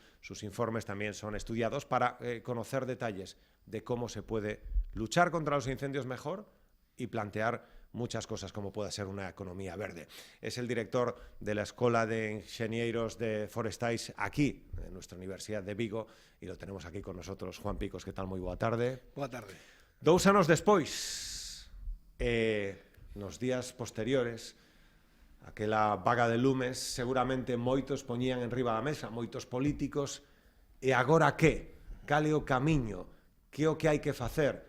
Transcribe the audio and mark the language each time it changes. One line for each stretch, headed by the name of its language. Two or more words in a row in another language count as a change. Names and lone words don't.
Spanish: Sus informes también son estudiados para conocer detalles de cómo se puede luchar contra los incendios mejor y plantear muchas cosas como pueda ser una economía verde. Es el director de la Escola de Ingenieros de Forestais aquí, en nuestra Universidad de Vigo, e lo tenemos aquí con nosotros.
Galician: Juan Picos, que tal? Moi boa tarde. Boa tarde. 2 anos despois, nos días posteriores, aquela vaga de lumes, seguramente moitos poñían en riba da mesa, moitos políticos, e agora que? Cal é o camiño? Que é o que hai que facer?